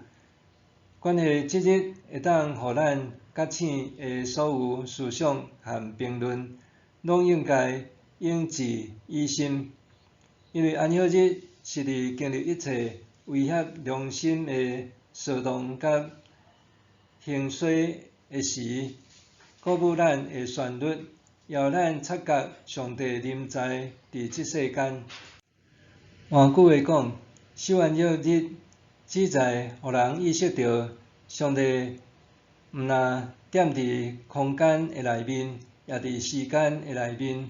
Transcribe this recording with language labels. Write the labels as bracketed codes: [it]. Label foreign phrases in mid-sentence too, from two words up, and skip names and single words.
[nan] 关系这日会当互咱觉醒的所有思想和评论，拢应该应记于心，因为安息日是伫经历一切威胁良心的骚动甲兴衰的时，鼓舞咱的旋律，邀咱察觉上帝临在伫这世间。换句话讲，守安息日旨在互人意识到，上帝毋但踮伫空间的内面，也伫时间的内面。